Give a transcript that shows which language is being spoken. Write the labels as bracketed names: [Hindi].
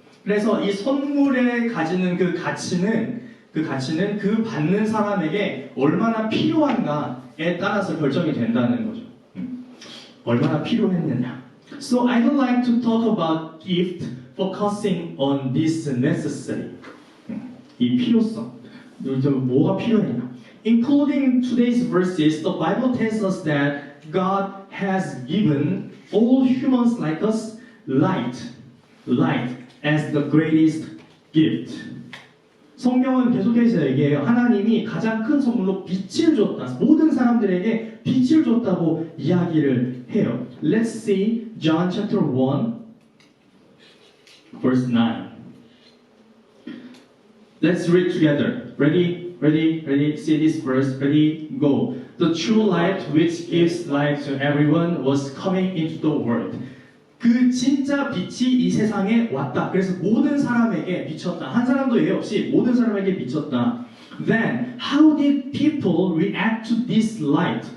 [Korean] 그래서 이 선물에 가지는 그 가치는 그 받는 사람에게 얼마나 필요한가에 따라서 결정이 된다는 거죠. 얼마나 필요했느냐. [English] So I would like to talk about gift focusing on this necessity. [Korean] 이 필요성. 뭐가 필요했냐. [English] Including today's verses, the Bible tells us that God has given all humans like us light as the greatest gift. [Korean] 성경은 계속해서 얘기해요. 하나님이 가장 큰 선물로 빛을 줬다. 모든 사람들에게 빛을 줬다고 이야기를 해요. [English] Let's see John chapter 1 verse 9. Let's read together. Ready? See this verse. Ready? Go. The true light which gives light to everyone was coming into the world. [Korean] 그 진짜 빛이 이 세상에 왔다. 그래서 모든 사람에게 비쳤다. 한 사람도 예외 없이 모든 사람에게 비쳤다. [English] Then how did people react to this light?